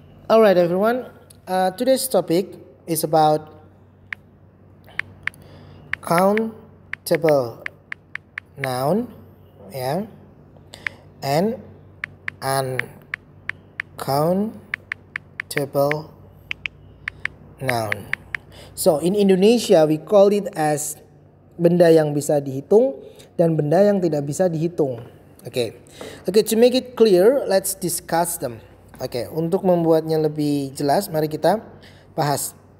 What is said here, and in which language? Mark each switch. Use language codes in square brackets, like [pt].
[en] Alright everyone, today's topic is about countable noun ya, and uncountable noun. So in Indonesia we call it as [id] benda yang bisa dihitung [en] dan benda yang tidak bisa dihitung. Okay, to make it clear, let's discuss them. [id] Untuk membuatnya lebih jelas, mari kita bahas.